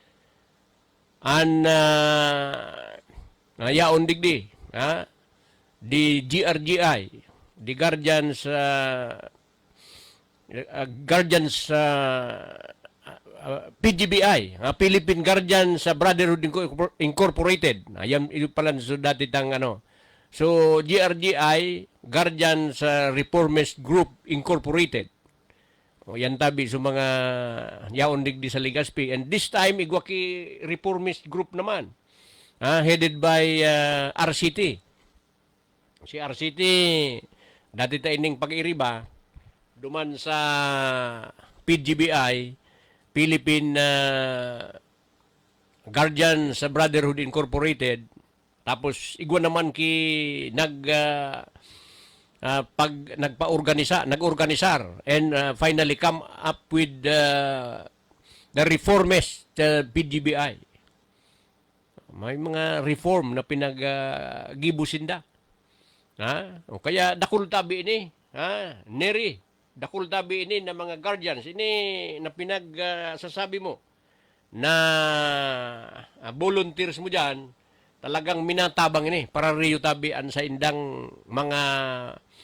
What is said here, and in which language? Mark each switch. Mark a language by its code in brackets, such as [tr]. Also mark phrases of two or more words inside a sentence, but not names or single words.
[bik] Yaon digdi, di GRGI, di Guardians, PGBI, Philippine Guardians Brotherhood Incorporated. Ayan pala so dati tang ano. So GRGI, Guardians Reformist Group Incorporated. Yan tabi sa mga yaon digdi sa Legazpi. [en] And this time [bik] igwaki Reformist Group naman. [en] Headed by RCT. [bik] Si RCT dati ta ining pag-iriba duman sa PGBI, Philippine Guardians Brotherhood Incorporated. Tapos igwa naman ki nagpa-organisar [en] and finally come up with the reformist [bik] PGBI. May mga reform na pinag-gibusinda. Kaya dakul tabi ini, Neri, dakul tabi ini na mga Guardians ini na pinagsasabi mo na volunteers mo diyan, talagang minatabang ini para riyo tabian sa indang mga